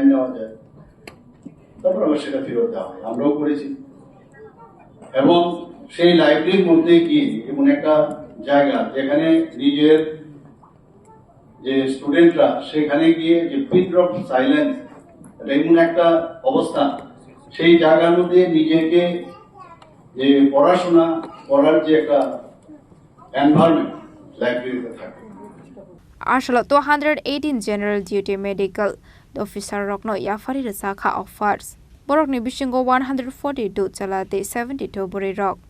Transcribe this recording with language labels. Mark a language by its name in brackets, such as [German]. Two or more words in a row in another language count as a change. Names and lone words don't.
[Bangla] নেওয়া যায় তারপর আবার সেটা ফেরত দেওয়া হয় আমরাও করেছি এবং সেই লাইব্রেরির মধ্যে গিয়ে এমন একটা জায়গা যেখানে নিজের যে স্টুডেন্টরা সেখানে গিয়ে যে [English] pin drop silence [Bangla] এমন একটা অবস্থান সেই জায়গার মধ্যে নিজেকে যে পড়াশোনা করার যে একটা এনভায়রনমেন্ট লাইব্রেরিতে থাকে [Kok Borok] Ashalo 218 [English] General Duty Medical Officer [Kok Borok] Rokno Yafari Sakha offers Bororokni Bishingo 142 Chalate 72 Bororok